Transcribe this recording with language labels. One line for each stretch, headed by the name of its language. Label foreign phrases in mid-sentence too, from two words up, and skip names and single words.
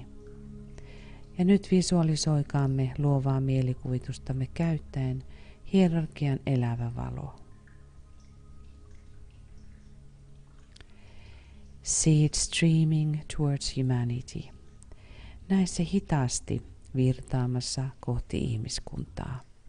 Finnish: Ja nyt visualisoikaamme luovaa mielikuvitustamme käyttäen hierarkian elävä valo.
English: See it streaming towards humanity.
Finnish: Näe se hitaasti virtaamassa kohti ihmiskuntaa.